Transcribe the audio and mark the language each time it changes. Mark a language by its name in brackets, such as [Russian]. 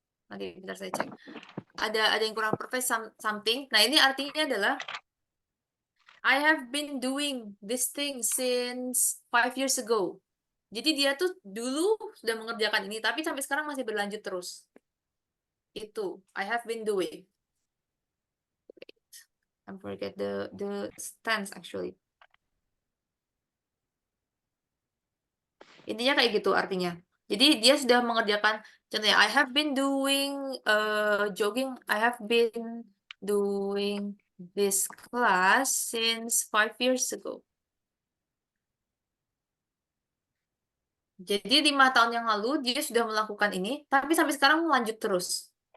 [Indonesian] Nanti bentar saya cek. Ada yang kurang perfect something. Nah, ini artinya adalah [English] I have been doing this thing since 5 years ago. [Indonesian] Jadi dia tuh dulu sudah mengerjakan ini, tapi sampai sekarang masih berlanjut terus. [English] Itu I have been doing. I forget the tense actually. [Indonesian] Intinya kayak gitu artinya. Jadi dia sudah mengerjakan, contohnya [English] I have been doing jogging, I have been doing this class since 5 years ago. [Indonesian] Jadi 5 tahun yang lalu dia sudah melakukan ini, tapi sampai sekarang lanjut terus.